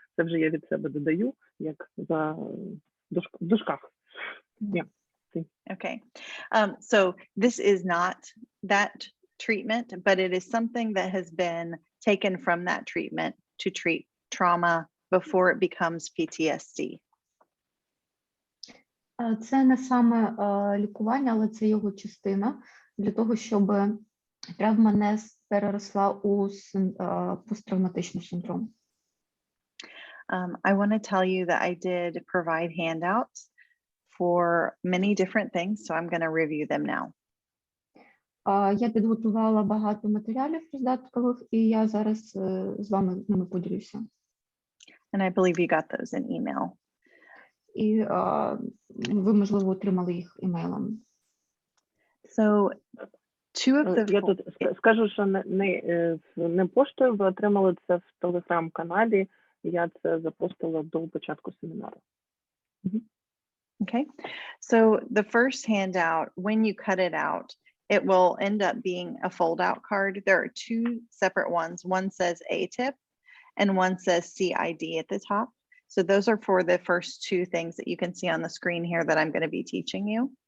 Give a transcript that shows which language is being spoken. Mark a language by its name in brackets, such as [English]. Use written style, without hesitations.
[Ukrainian] Це вже я від себе додаю, як в дужках. [English] Yeah. Okay. So this is not that treatment, but it is something that has been taken from that treatment to treat trauma before it becomes PTSD. [Ukrainian] Це не саме лікування, але це його частина для того, щоб травма не переросла у посттравматичний синдром. [English] I want to tell you that I did provide handouts for many different things, so I'm going to review them now. [Ukrainian] Я підготувала багато матеріалів роздаткових, і я зараз з вами ними поділюся. [English] And I believe you got those in email. [Ukrainian] І ви, можливо, отримали їх імейлом. [English] So two of the... [Ukrainian] Я тут скажу, що не поштою ви отримали це в телеграм-каналі. Я це запостила до початку семінару. [English] Okay. So the first handout, when you cut it out, it will end up being a fold-out card. There are two separate ones. One says ATIP and one says CID at the top. So those are for the first two things that you can see on the screen here that I'm going to be teaching you.